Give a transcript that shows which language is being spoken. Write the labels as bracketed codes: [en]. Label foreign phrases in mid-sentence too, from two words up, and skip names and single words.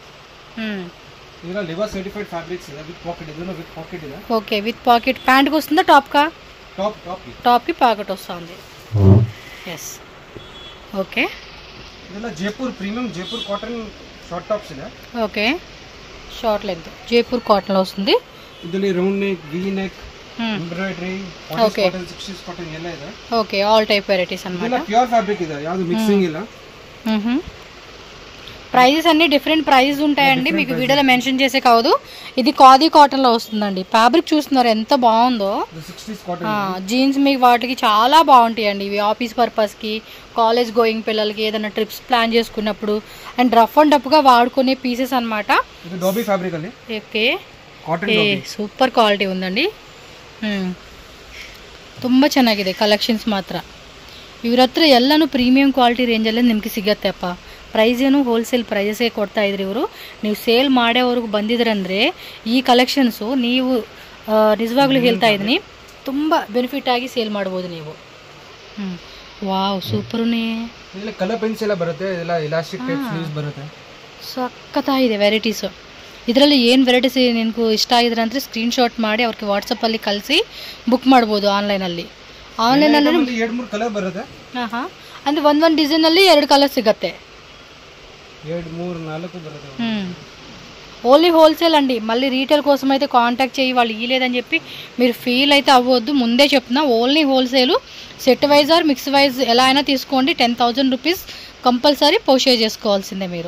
[en] okay, with pocket. [te] ప్యాంట్కి వస్తుందా టాప్కా? టాప్కి పాకెట్ వస్తుంది. [en] yes. okay. Jaipur premium Jaipur cotton short tops ಇದೆ. ఓకే, short length Jaipur cotton లో వస్తుంది. [kn] ಇದರಲ್ಲಿ [en] round neck, V neck, embroidery, cotton 60s cotton [kn] ಎಲ್ಲ ಇದೆ. [en] okay, all type varieties ಅన్నమాట. [kn] ಇದೆಲ್ಲ [en] pure fabric [kn] ಇದೆ, ಯಾವುದು ಮಿక్సింగ్ ಇಲ್ಲ. [te] ప్రైజెస్ అన్ని [en] different prices [te] ఉంటాయండి, మీకు వీడియోలో మెన్షన్ చేసే కాదు. ఇది ఖాదీ కాటన్ లో వస్తుందండి. ఫ్యాబ్రిక్ చూస్తున్నారు ఎంత బాగుందో. జీన్స్ మీకు వాటికి చాలా బాగుంటాయండి ఇవి. [en] office purpose [te] కి, [en] college going [te] పిల్లలకి, ఏదైనా ట్రిప్స్ ప్లాన్ చేసుకున్నప్పుడు [en] and rough and tough [te] గా వాడుకునే పీసెస్ అనమాట. [en] okay, super quality [te] ఉందండి. [kn] ತುಂಬ ಚೆನ್ನಾಗಿದೆ ಕಲೆಕ್ಷನ್ಸ್ ಮಾತ್ರ. ಇವ್ರ ಹತ್ರ ಎಲ್ಲನೂ [en] premium quality [kn] ರೇಂಜಲ್ಲೇ ನಿಮಗೆ ಸಿಗತ್ತೆಪ್ಪ. ಪ್ರೈಸ್ ಏನು ಹೋಲ್ಸೇಲ್ ಪ್ರೈಸೇ ಕೊಡ್ತಾ ಇದ್ರಿ ಇವರು. ನೀವು ಸೇಲ್ ಮಾಡೋವ್ರಿಗೆ ಬಂದಿದ್ರಂದರೆ ಈ ಕಲೆಕ್ಷನ್ಸು ನೀವು ನಿಜವಾಗ್ಲೂ ಹೇಳ್ತಾ ಇದ್ದೀನಿ ತುಂಬ ಬೆನಿಫಿಟ್ ಆಗಿ ಸೇಲ್ ಮಾಡ್ಬೋದು ನೀವು. ವಾವ್ ಸೂಪರ್ನೇ. [en] colour pens [kn] ಎಲ್ಲ ಬರುತ್ತೆ, ಎಲ್ಲ [en] elastic type sleeves [kn] ಬರುತ್ತೆ. ಸಖತ್ತಾಗಿದೆ ವೆರೈಟೀಸು. ಇದರಲ್ಲಿ ಏನು ವೆರೈಟೀಸ್ ನಿನಗೂ ಇಷ್ಟ ಆಗಿದ್ರೆ ಅಂದರೆ ಸ್ಕ್ರೀನ್ಶಾಟ್ ಮಾಡಿ ಅವ್ರಿಗೆ ವಾಟ್ಸಪ್ಪಲ್ಲಿ ಕಳಿಸಿ ಬುಕ್ ಮಾಡ್ಬೋದು ಆನ್ಲೈನಲ್ಲಿ. ಆನ್ಲೈನಲ್ಲಿ 2-3 ಕಲರ್ ಬರುತ್ತೆ. ಹಾಂ ಅಂದರೆ ಒಂದೊಂದು ಡಿಸೈನಲ್ಲಿ 2 ಕಲರ್ సిగತ್ತೆ. 2-3-4 బರುತ್ತೆ. [en] only wholesale [te] అండి. మళ్ళీ రీటైల్ కోసం అయితే కాంటాక్ట్ చేయి వాళ్ళు ఇవ్వలేదని చెప్పి మీరు ఫీల్ అయితే అవ్వద్దు. ముందే చెప్తున్నా [en] only wholesale. set wise or mix wise [te] ఎలా అయినా తీసుకోండి. 10,000 [en] rupees compulsory [te] పోషే చేసుకోవాల్సిందే మీరు.